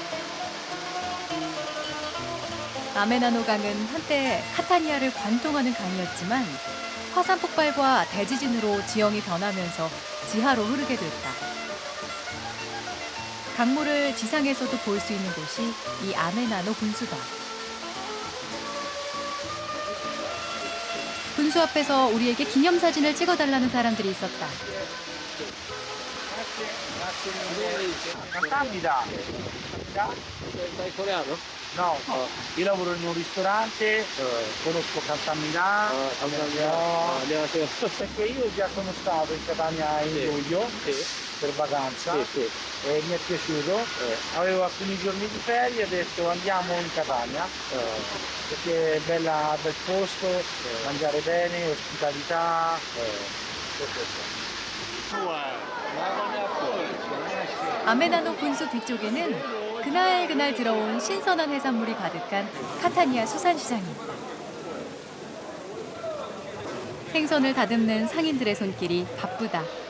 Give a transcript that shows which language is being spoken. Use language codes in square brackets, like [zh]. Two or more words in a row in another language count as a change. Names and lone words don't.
[ko] 아메나노 강은 한때 카타니아를 관통하는 강이었지만 화산 폭발과 대지진으로 지형이 변하면서 지하로 흐르게 됐다. 강물을 지상에서도 볼 수 있는 곳이 이 아메나노 분수다. 분수 앞에서 우리에게 기념사진을 찍어달라는 사람들이 있었다. [it] Cantabria. Sai coreano? No, io lavoro in un ristorante, conosco Cantamina, [ko] 안녕하세요. [it] perché io già sono stato in Catania in luglio Sì, per vacanza sì, sì. e mi è piaciuto. Avevo alcuni giorni di ferie e ho detto andiamo in Catania perché è bella, bel posto, mangiare bene, ospitalità. [ko] 아메나노 분수 뒤쪽에는 그날 들어온 신선한 해산물이 가득한 카타니아 수산시장이 있다. 생선을 다듬는 상인들의 손길이 바쁘다.